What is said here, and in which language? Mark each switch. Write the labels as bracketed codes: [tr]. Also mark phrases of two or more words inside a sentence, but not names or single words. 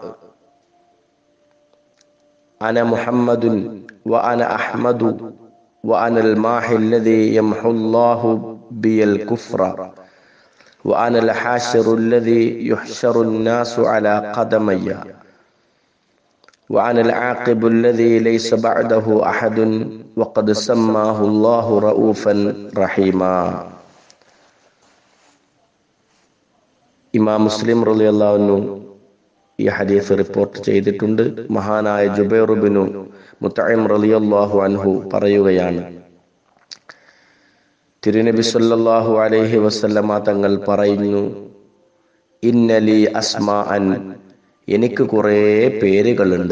[ar] أنا محمد وأنا أحمد وأنا الماحي الذي يمحو الله بي الكفر وأنا الحاشر الذي يحشر الناس على قدمي وأنا العاقب الذي ليس بعده أحد وقد سماه الله رؤوفا رحيما. [ml] ഇമാം മുസ്ലിം [ar] رضي الله عنه [ml] ഈ ഹദീസ് റിപ്പോർട്ട് ചെയ്തിട്ടുണ്ട്. മഹാനായ ജുബൈർ ഇബ്നു മുത്ഇം [ar] رضي الله عنه [ml] പറയുകയാണ്, തിരുനബി [ar] صلى الله عليه وسلم [ml] തങ്ങൾ പറയുന്നു, [ar] إن لي أسماء, [ml] എനിക്ക് കുറേ പേരുകളുണ്ട്.